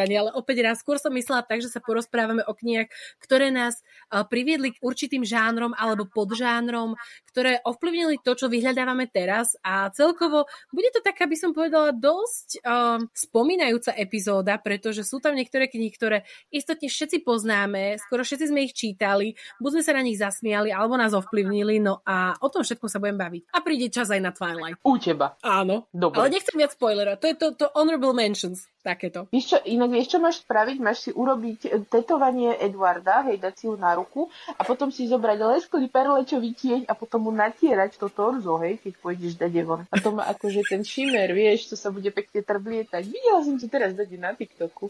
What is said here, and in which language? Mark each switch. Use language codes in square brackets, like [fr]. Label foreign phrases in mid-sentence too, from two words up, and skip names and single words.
[sk] ale opäť raz, skôr som myslela tak, že sa porozprávame o knihách, ktoré nás priviedli k určitým žánrom alebo podžánrom, ktoré ovplyvnili to, čo vyhľadávame teraz a celkovo bude to taká, by som povedala, dosť spomínajúca epizóda, pretože sú tam niektoré knihy, ktoré istotne všetci poznáme, skoro všetci sme ich čítali, buď sme sa na nich zasmiali, alebo nás ovplyvnili, no a o tom všetkom sa budem baviť. A príde čas aj na Twilight. U teba. Áno. Dobre. Ale nechcem viac spoilera. To je to [en] honorable mentions. [sk] Takéto. Vieš čo máš spraviť? Máš si urobiť tetovanie Edwarda, hej, dať si ju na ruku a potom si zobrať lesklý perlečový tieň a potom mu natierať to torzo, hej, keď pôjdeš dať von. A to má akože ten shimmer, vieš, to sa bude pekne trblietať. Videla som to teraz dať na TikToku.